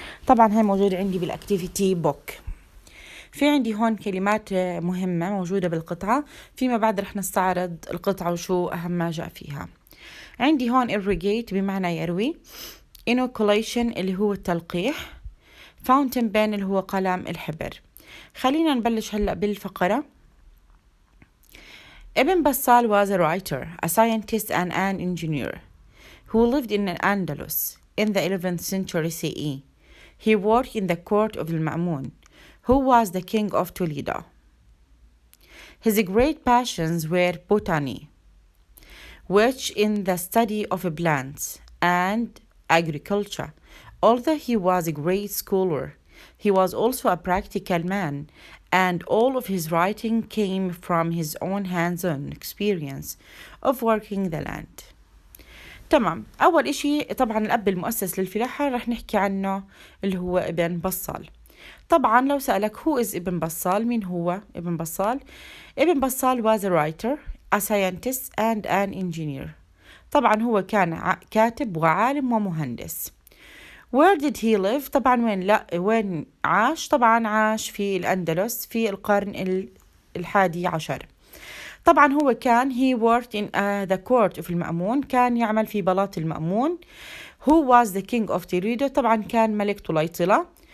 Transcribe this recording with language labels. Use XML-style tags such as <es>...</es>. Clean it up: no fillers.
<ar>طبعا هاي موجودة عندي بالأكتيفيتي بوك. في عندي هون كلمات مهمة موجودة بالقطعة، فيما بعد رح نستعرض القطعة وشو أهم ما جاء فيها. عندي هون irrigate بمعنى يروي، inoculation اللي هو التلقيح، fountain pen اللي هو قلم الحبر. خلينا نبلش هلأ بالفقرة.</ar> <en>Ibn Battal was a writer, a scientist and an engineer who lived in Andalus in the 11th century CE. He worked in the court of al-Ma'mun, who was the king of Toledo. His great passions were botany, which in the study of plants, and agriculture. Although he was a great scholar, he was also a practical man, and all of his writing came from his own hands-on experience of working the land.</en> <ar>تمام، أول إشي طبعا الأب المؤسس للفلاحة رح نحكي عنه اللي هو ابن بصال. طبعا لو سألك</ar> <en>who is</en> <ar>ابن بصال، مين هو ابن بصال؟ ابن بصال</ar> <en>was a writer, a scientist and an engineer.</en> <ar>طبعا هو كان كاتب وعالم ومهندس.</ar> <en>Where did he live؟</en> <ar>طبعا وين عاش؟ طبعا عاش في الأندلس في القرن 11. طبعا هو كان</ar> <en>he worked in the court of</en> <ar>المأمون، كان يعمل في بلاط المأمون.</ar> <en>Who was the king of Toledo؟</en> <ar>طبعا كان ملك طليطلة.</ar>